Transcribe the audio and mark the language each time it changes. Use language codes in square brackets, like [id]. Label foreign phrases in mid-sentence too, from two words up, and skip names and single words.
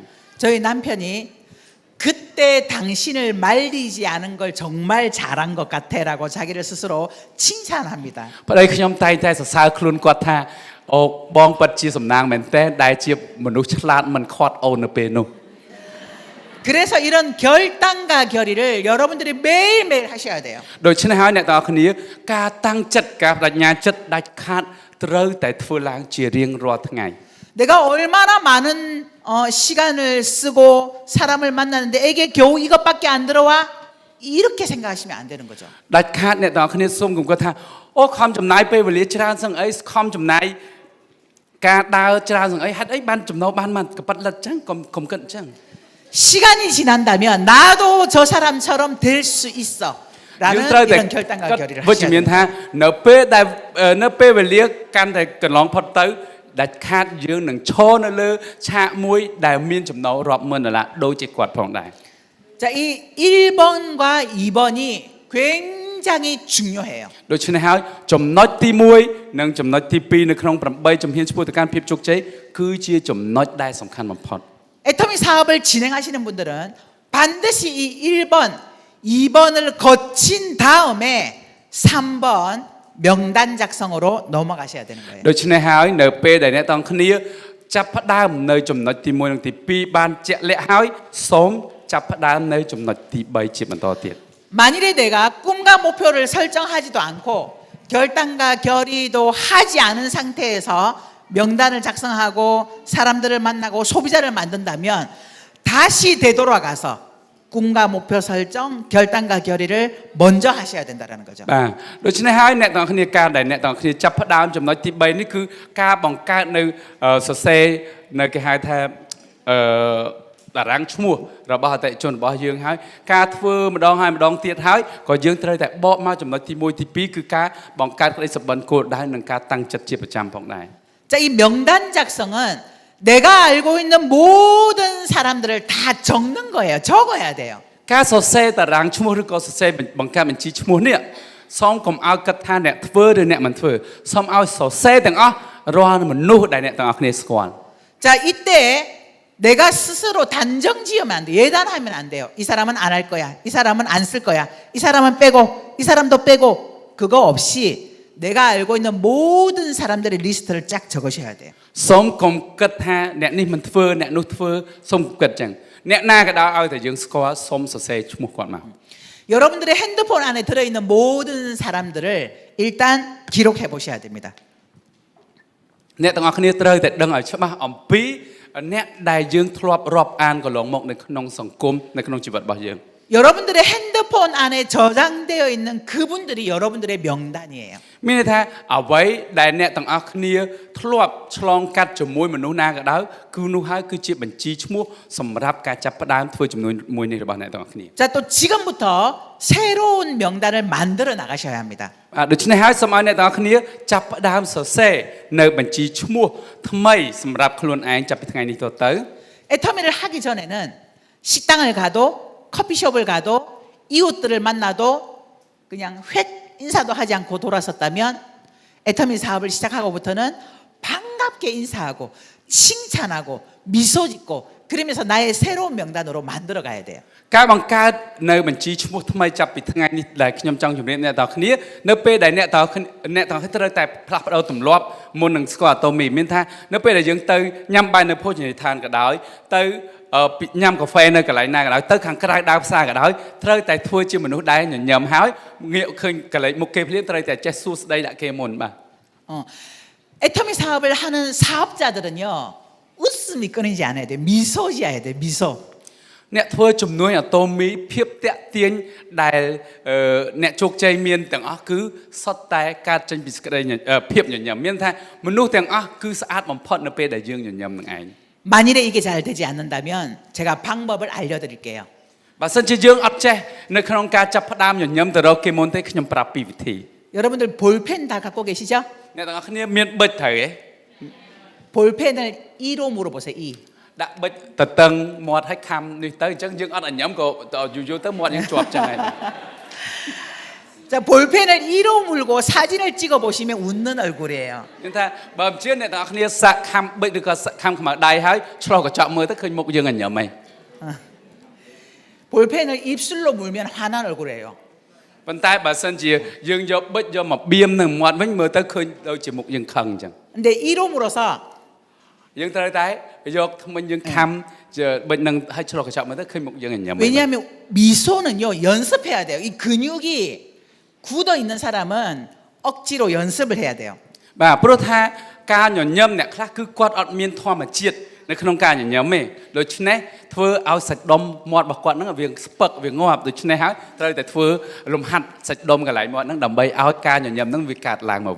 [ko] 저희 남편이 그때 당신을 말리지 않은 걸 정말 잘한 것 같아라고 자기를 스스로 칭찬합니다. [km] ប្តីខ្ញុំតែងតែសរសើរខ្លួនគាត់ថាអូបងពិតជាសំណាងមែនតើដែលជាមនុស្សឆ្លាតមិនខត់អូននៅពេលនោះ [ko] 그래서 이런 결단과 결의를 여러분들이 매일매일 하셔야 돼요. [km] ដូច្នេះហើយអ្នកទាំងអស់គ្នាការតាំងចិត្តការបដិញ្ញាចិត្តដាច់ខាតត្រូវតែធ្វើឡើងជារៀងរាល់ថ្ងៃ [ko] 내가 얼마나 많은 시간을 쓰고 사람을 만나는데 애게 겨우 이것밖에 안 들어와? 이렇게 생각하시면 안 되는 거죠. [km] ដាច់ខាតអ្នកទាំងអស់គ្នាសូមកុំគាត់ថាអូខំចំណាយពេលវេលាច្រើនសឹងអីខំចំណាយការដើរច្រើនសឹងអីហេតុអីបានចំណូលបានមកកប៉ិតលិតចឹងកុំគិតចឹង [ko] 시간이 지난다면 나도 저 사람처럼 될 수 있어. [km] យើង [ko] 라는 [km] ត្រូវតែ [ko] 이런 결단과 결의를 [km] វិជ្ជ [ko] 하셔야 [km] មាន [ko] 돼요. [km] ថានៅពេលដែលនៅពេលវេលាកាន់តែកន្លងផុតទៅដាច់ខាតយើងនឹងឈរនៅលើឆាកមួយដែលមានចំណូលរាប់ម៉ឺនដុល្លារដូចជាគាត់ផងដែរ [ko] 자, 이 1번과 2번이 굉장히 중요해요. [km] ដូច្នេះហើយចំណុចទី1និងចំណុចទី2នៅក្នុង8ជំហានឆ្ពោះទៅកាន់ភាពជោគជ័យគឺជាចំណុចដែលសំខាន់បំផុត [ko] 애터미 사업을 진행하시는 분들은 반드시 이 1번, 2번을 거친 다음에 3번 명단 작성으로 넘어가셔야 되는 거예요. [km] ដូច្នេះហើយនៅពេលដែលអ្នកទាំងគ្នាចាប់ផ្ដើមនៅចំណុចទី1និងទី2បានជាក់លាក់ហើយសូមចាប់ផ្ដើមនៅចំណុចទី3ជាបន្តទៀត [ko] 만일에 내가 꿈과 목표를 설정하지도 않고 결단과 결의도 하지 않은 상태에서 명단을 작성하고 사람들을 만나고 소비자를 만든다면 다시 되돌아가서 꿈과 목표 설정, 결단과 결의를 먼저 하셔야 된다는 거죠. [km] បាទដូច្នេះហើយអ្នកទាំងគ្នាការដែលអ្នកទាំងគ្នាចាប់ផ្ដើមចំណុចទី3នេះគឺការបង្កើតនៅសរសេរនៅគេហៅថាតារាងឈ្មោះរបស់អតិថិជនរបស់យើងហើយការធ្វើម្ដងហើយម្ដងទៀតហើយក៏យើងត្រូវតែបកមកចំណុចទី1ទី2គឺការបង្កើតក្តីសុបិនគោលដៅនិងការតាំងចិត្តជាប្រចាំផងដែរ [ko] 자, 이 명단 작성은 내가 알고 있는 모든 사람들을 다 적는 거예요. 적어야 돼요. [km] ការសរសេរតារាងឈ្មោះឬក៏សរសេរបង្កើតបញ្ជីឈ្មោះនេះសូមកុំឲ្យគិតថាអ្នកធ្វើឬអ្នកមិនធ្វើសូមឲ្យសរសេរទាំងអស់រាល់មនុស្សដែលអ្នកទាំងអស់គ្នាស្គាល់ [ko] 자, 이때 내가 스스로 단정 지으면 안 돼. 예단하면 안 돼요. 이 사람은 안 할 거야. 이 사람은 안 쓸 거야. 이 사람은 빼고, 이 사람도 빼고. 그거 없이 내가 알고 있는 모든 사람들의 리스트를 쫙 적으셔야 돼요. [km] សូមកុំគិតថាអ្នកនេះមិនធ្វើអ្នកនោះធ្វើសូមគិតចឹងអ្នកណាក៏ដោយឲ្យតែយើងស្គាល់សូមសរសេរឈ្មោះគាត់មក [ko] 여러분들의 핸드폰 안에 들어있는 모든 사람들을 일단 기록해 보셔야 됩니다. [km] អ្នកទាំងអស់គ្នាត្រូវតែដឹងឲ្យច្បាស់អំពីអ្នកដែលយើងធ្លាប់រាប់អានកន្លងមកនៅក្នុងសង្គមនៅក្នុងជីវិតរបស់យើង [ko] 여러분들의 핸드폰 안에 저장되어 있는 그분들이 여러분들의 명단이에요. [km] មានន័យថាអ្វីដែលអ្នកទាំងអស់គ្នាធ្លាប់ឆ្លងកាត់ជាមួយមនុស្សណាក៏ដោយគឺនោះហើយគឺជាបញ្ជីឈ្មោះសម្រាប់ការចាប់ផ្ដើមធ្វើចំនួនមួយនេះរបស់អ្នកទាំងអស់គ្នា [ko] 자, 또 지금부터 새로운 명단을 만들어 나가셔야 합니다. [km] ដូច្នេះហើយសូមឲ្យអ្នកទាំងអស់គ្នាចាប់ផ្ដើមសរសេរនៅបញ្ជីឈ្មោះថ្មីសម្រាប់ខ្លួនឯងចាប់ពីថ្ងៃនេះតទៅ [ko] 애터미를 하기 전에는 식당을 가도 커피숍을 가도 이웃들을 만나도 그냥 획 인사도 하지 않고 돌아섰다면 애터미 사업을 시작하고부터는 반갑게 인사하고 칭찬하고 미소 짓고 그러면서 나의 새로운 명단으로 만들어 가야 돼요. [km] ការបង្កើតនៅបញ្ជីឈ្មោះថ្មីចាប់ពីថ្ងៃនេះដែលខ្ញុំចង់ជម្រាបអ្នកទាំងអស់គ្នានៅពេលដែលអ្នកទាំងអស់គ្នាត្រូវតែផ្លាស់ប្ដូរទម្លាប់មុននឹងស្គាល់អាតូមីមានថានៅពេលដែលយើងទៅញ៉ាំបាយនៅភោជនីយដ្ឋានក៏ដោយទៅញ៉ាំកាហ្វេនៅកន្លែងណាក៏ដោយទៅខាងក្រៅដើរផ្សារក៏ដោយត្រូវតែធ្វើជាមនុស្សដែលញញឹមហើយងាកឃើញកន្លែងមុខគេភ្លាមត្រូវតែចេះសួរស្ដីដាក់គេមុនបាទ [ko] 애터미 사업을 하는 사업자들은요 웃음이 끊이지 않아야 돼. 미소 지어야 돼. 미소. [km] អ្នកធ្វើជំនួយអាតូមីភាពតាក់ទាញដែលអ្នកជោគជ័យមានទាំងអស់គឺសុទ្ធតែកើតចេញពីសេចក្តីភាពញញឹមមានថាមនុស្សទាំងអស់គឺស្អាតបំផុតនៅពេលដែលយើងញញឹមនឹងឯង [ko] 만일에 이게 잘 되지 않는다면 제가 방법을 알려드릴게요. [km] បើសិនជាយើងអត់ចេះនៅក្នុងការចាប់ផ្ដើមញញឹមទៅរកគេមុនទេខ្ញុំប្រាប់ពីវិធី [ko] 여러분들 볼펜 다 갖고 계시죠? [km] អ្នកទាំងអស់គ្នាមានប៊ិចត្រូវទេ [ko] 볼펜을 2로 물어보세요. 2. [km] ដាក់ប៊ិចទៅតឹងមាត់ឲ្យខំនេះទៅអញ្ចឹងយើងអត់ញញឹមក៏យូរទៅមាត់យើងជាប់អញ្ចឹងហើយ [ko] 자, 볼펜을 2로 물고 사진을 찍어 보시면 웃는 얼굴이에요. [km] ខ្ញុំថាបើមិនជឿអ្នកទាំងអស់គ្នាសាក់ខំប៊ិចឬក៏ខំខ្មៅដៃហើយឆ្លោះកញ្ចក់មើលទៅឃើញមុខយើងញញឹមហី [ko] 볼펜을 입술로 물면 화난 얼굴이에요. [km] ប៉ុន្តែបើសិនជាយើងយកប៊ិចយកមកបៀមនឹងមាត់វិញមើលទៅឃើញដូចជាមុខយើងខឹងអញ្ចឹង [ko] 근데 2로 물어서 [km] យើងត្រូវតែយកថ្មិញយើងខំប៊ិចនឹងឲ្យឆ្លោះកញ្ចក់មើលទៅឃើញមុខយើងញញឹម [ko] 왜냐하면 미소는요 연습해야 돼요. 이 근육이 굳어 있는 사람은 억지로 연습을 해야 돼요. [km] បាទព្រោះថាការញញឹមអ្នកខ្លះគឺគាត់អត់មានធម្មជាតិនៅក្នុងការញញឹមទេដូច្នេះធ្វើឲ្យសាច់ដុំមាត់របស់គាត់ហ្នឹងវាស្ពឹកវាងាប់ដូច្នេះហើយត្រូវតែធ្វើលំហាត់សាច់ដុំកន្លែងមាត់ហ្នឹងដើម្បីឲ្យការញញឹមហ្នឹងវាកើតឡើងមកវិញ